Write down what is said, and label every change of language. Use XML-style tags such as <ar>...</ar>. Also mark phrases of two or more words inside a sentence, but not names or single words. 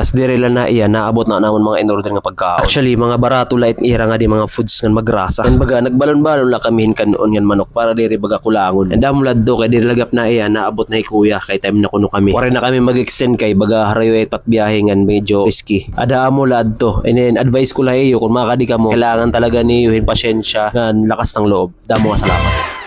<war>Tas dire lang na iya naabot na namon mga in-order nga pagkaon. Actually, mga barato light ira nga di mga foods nga magrasa. Kan baga nagbalon-balon la kami kanon yan manok para dire baga kulangon. And damlad do kay dire lagap na iya naabot na kuya kay time na kuno kami. Wala na kami mag-extend kay baga harayo et pat biyahe ngan medyo risky. Ada amo lad to. And then advice ko la iyo kung makadi ka mo kailangan talaga niyuhin pasyensya ngan</war> <tl>lakas ng loob.</tl> <war>Damo nga salamat.</war>